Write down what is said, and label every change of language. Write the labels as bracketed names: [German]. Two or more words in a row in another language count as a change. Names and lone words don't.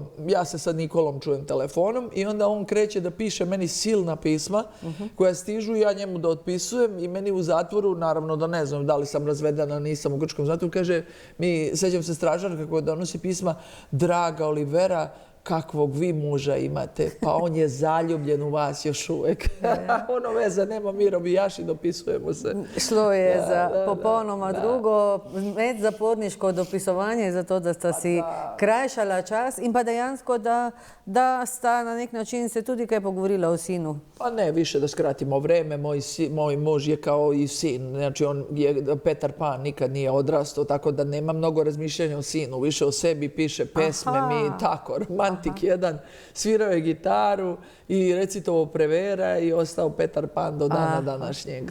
[Serbian] Ja se sa Nikolom čujem telefonom i onda on kreće da piše meni silna pisma koja stižu i ja njemu da otpisujem i meni u zatvoru, naravno da ne znam da li sam razvedena, nisam u grčkom zatvoru, kaže mi, sećam se stražarka koja donosi pisma, draga Olivera, kakvog vi muža imate, pa on je zaljubljen u vas još uvijek. Ono veze nema, mi robijaši, dopisujemo se. [Slovenian] Šlo je za popolnoma drugo, medzaporniško dopisovanje, zato da sta si krajšala čas in pa dejansko, da sta na nek način se tudi kaj pogovorila o sinu. [Serbian] Pa ne, više da skratimo vreme. Moj muž je kao i sin. Znači, on je Petar Pan, nikad nije odrastao, tako da nema mnogo razmišljanja o sinu. Više o sebi piše pesme, mi tako, romantik jedan. Svirao je gitaru i recitovo Prevera i ostao Petar Pan do dana današnjeg.